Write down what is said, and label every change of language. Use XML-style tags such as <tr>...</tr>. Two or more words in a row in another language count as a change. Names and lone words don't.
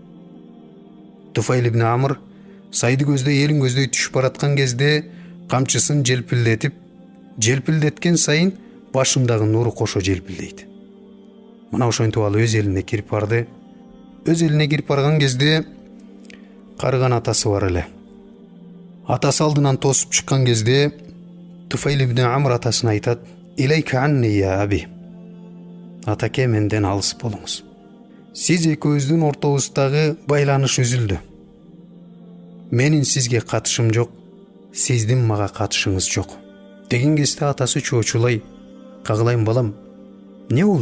<ky>Туфайл ибн Амр сайды көздөй элин көздөй түшүп бараткан кезде камчысын желпилдеткен сайын башындагы нуру кошо желпилдейт. Мына ошентип ал өз элине кирип барды. Өз элине кирип барган кезде карыган атасы бар эле. Атасы алдынан тосуп чыккан кезде Туфайл ибн Амр атасына айтат:</ky> <ar>"إليك عني يا أبي."</ar> <ky>Атаке, менден алыс болуңуз. Сиз экөөбүздүн ортобуздагы байланыш үзүлдү. Менин сизге катышым жок, сиздин мага катышыңыз жок. Деген кезде атасы чоочулай: "Кагылайм балам, эмне болду?"</ky>